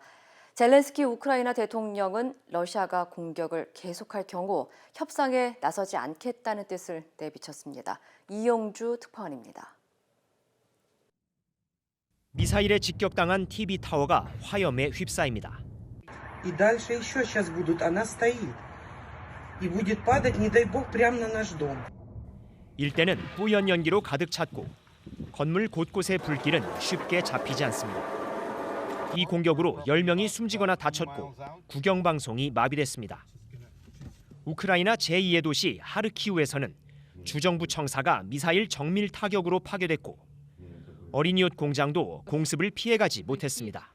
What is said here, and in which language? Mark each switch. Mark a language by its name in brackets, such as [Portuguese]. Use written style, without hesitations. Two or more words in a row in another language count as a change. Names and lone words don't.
[Korean] 젤렌스키 우크라이나 대통령은 러시아가 공격을 계속할 경우 협상에 나서지 않겠다는 뜻을 내비쳤습니다. 이용주 특파원입니다. 미사일에 직격당한 TV타워가 화염에 휩싸입니다. [Russian] И дальше еще сейчас будут. Она стоит. И будет падать, не дай бог, прямо на наш дом. [Korean] 일대는 뿌연 연기로 가득 찼고 건물 곳곳의 불길은 쉽게 잡히지 않습니다. 이 공격으로 10명이 숨지거나 다쳤고 국영방송이 마비됐습니다. 우크라이나 제2의 도시 하르키우에서는 주정부 청사가 미사일 정밀 타격으로 파괴됐고 어린이옷 공장도 공습을 피해가지 못했습니다.